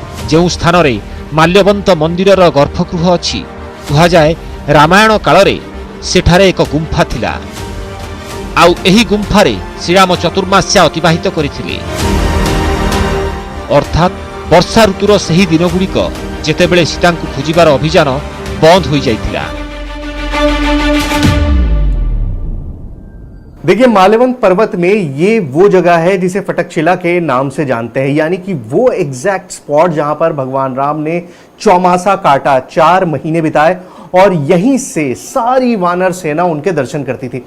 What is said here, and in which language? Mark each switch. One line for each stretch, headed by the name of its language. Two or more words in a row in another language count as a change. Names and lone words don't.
Odia: ଯେଉଁ ସ୍ଥାନରେ ମାଲ୍ୟବନ୍ତ ମନ୍ଦିରର ଗର୍ଭଗୃହ ଅଛି କୁହାଯାଏ ରାମାୟଣ କାଳରେ ସେଠାରେ ଏକ ଗୁମ୍ଫା ଥିଲା। ଆଉ ଏହି ଗୁମ୍ଫାରେ ଶ୍ରୀରାମ ଚତୁର୍ମାସ୍ୟା ଅତିବାହିତ କରିଥିଲେ। ଅର୍ଥାତ୍ ବର୍ଷା ଋତୁର ସେହି ଦିନଗୁଡ଼ିକ ଯେତେବେଳେ ସୀତାଙ୍କୁ ଖୋଜିବାର ଅଭିଯାନ ବନ୍ଦ ହୋଇଯାଇଥିଲା।
Hindi: देखिए माल्यवंत पर्वत में ये वो जगह है जिसे फटकशिला के नाम से जानते हैं, यानी कि वो
English: exact spot
Hindi: जहां पर भगवान राम ने चौमासा काटा, 4 महीने बिताए और यहीं से सारी वानर सेना उनके दर्शन करती थी।